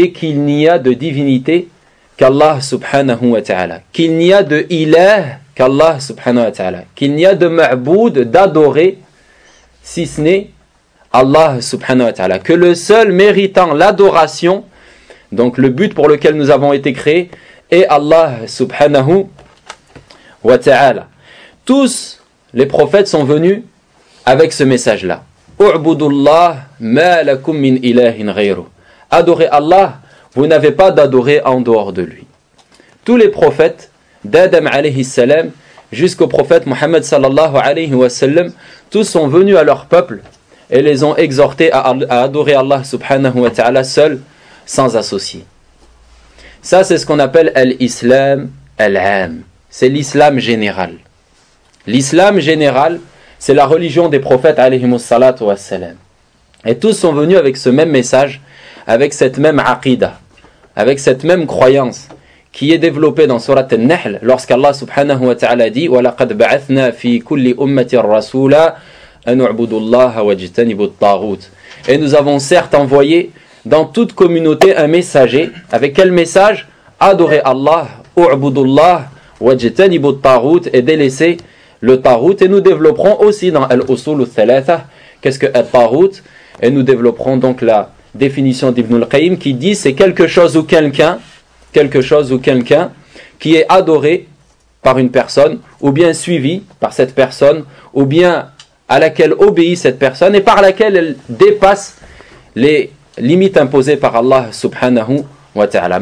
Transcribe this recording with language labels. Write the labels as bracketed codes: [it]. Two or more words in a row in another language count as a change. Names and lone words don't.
[fr] est qu'il n'y a de divinité qu'Allah [ar] سبحانه وتعالى, [fr] qu'il n'y a de ilah qu'Allah [ar] سبحانه وتعالى, [fr] qu'il n'y a de ma'boud, d'adorer si ce n'est Allah [ar] سبحانه وتعالى, [fr] que le seul méritant l'adoration, donc le but pour lequel nous avons été créés, est Allah [ar] سبحانه وتعالى. [fr] Tous les prophètes sont venus avec ce message-là. [ar] اعبدوا الله ما لكم من إله غيره. [fr] Adorez Allah, vous n'avez pas d'adorer en dehors de lui. Tous les prophètes, d'Adam [ar] عليه السلام [fr] jusqu'au prophète Muhammad [ar] صلى الله عليه وسلم, [fr] tous sont venus à leur peuple et les ont exhortés à adorer Allah [ar] سبحانه وتعالى [fr] seul, sans associé. Ça, c'est ce qu'on appelle l' [ar] الإسلام العام. [fr] C'est l'islam général. L'islam général, c'est la religion des prophètes [ar] عليهم الصلاة والسلام. [fr] Et tous sont venus avec ce même message, avec cette même aqidah, avec cette même croyance qui est développée dans Surat An-Nahl lorsqu'Allah [ar] سبحانه وتعالى [fr] dit [ar] وَلَقَدْ بَعَثْنَا فِي كُلِّ أُمَّةٍ رَسُولًا أَنْ اعْبُدُوا اللَّهَ وَاجْتَنِبُوا الطَّاغُوتَ. [fr] Et nous avons certes envoyé dans toute communauté un messager. Avec quel message? Adorer Allah, [ar] اعبدوا الله واجتنبوا الطاغوت, [fr] et délaisser le taghut. Et nous développerons aussi dans al-usul al-thalatha qu'est-ce que at-taghut, et nous développerons donc la définition d'Ibn al-Qayyim qui dit c'est quelque chose ou quelqu'un qui est adoré par une personne, ou bien suivi par cette personne, ou bien à laquelle obéit cette personne et par laquelle elle dépasse les limites imposées par Allah [ar] سبحانه وتعالى.